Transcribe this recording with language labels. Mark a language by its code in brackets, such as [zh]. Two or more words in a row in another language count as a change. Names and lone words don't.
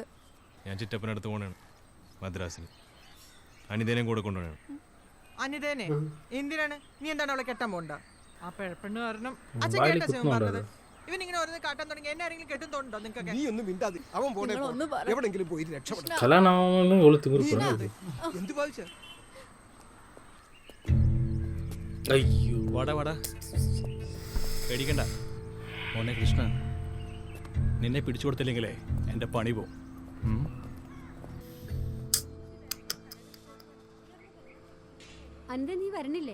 [ml] ഞാൻ ചിറ്റപ്പനടുത്ത് പോണേണ്, മദ്രാസിന്. അനിതേനെയും കൂടെ കൊണ്ടുപോകണം. അനിതേനെ എന്തിനാണ്? നീ എന്താണ് അവളെ കെട്ടാൻ പോണ്ട? ആ പെണ്ണു കാരണം പറഞ്ഞത് ഇവൻ ഇങ്ങനെ ഓരോന്ന് കാട്ടാൻ തുടങ്ങി. എന്നെ ആരെങ്കിലും കെട്ടും തോന്നുന്നുണ്ടോ നിങ്ങൾക്ക്? നീ ഒന്നും മിണ്ടാതെ അവൻ പോണേ, എവിടെങ്കിലും പോയി രക്ഷപ്പെടാം. [ta] கல்யாணம் எவ்வளோ திமிரு. [ml] എന്ത് ബാധിച്ച? അയ്യോ വാടാ വാടാ, പേടിക്കണ്ട മോനെ കൃഷ്ണ. നിന്നെ പിടിച്ചു കൊടുത്തില്ലെങ്കിലേ എൻ്റെ പണി പോവും. അനിത നീ വരണില്ലേ?